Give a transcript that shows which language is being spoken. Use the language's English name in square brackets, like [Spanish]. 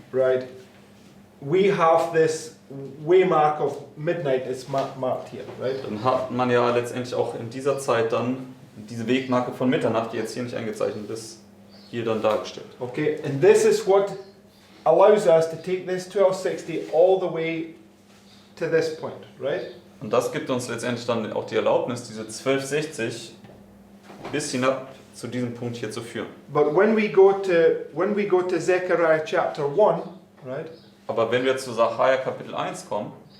[English] right? We have this waymark of midnight is marked here, right? [German] dann hat man ja letztendlich auch in dieser Zeit dann diese Wegmarke von Mitternacht, die jetzt hier nicht eingezeichnet ist, hier dann dargestellt. [English] Okay, and this is what allows us to take this 1260 all the way to this point, right? [German] Und das gibt uns letztendlich dann auch die Erlaubnis, diese 1260 bis hinab zu diesem Punkt hier zu führen. [English] But when we go to Zechariah chapter 1, right? [German] Aber wenn wir zu Sacharja Kapitel 1 kommen,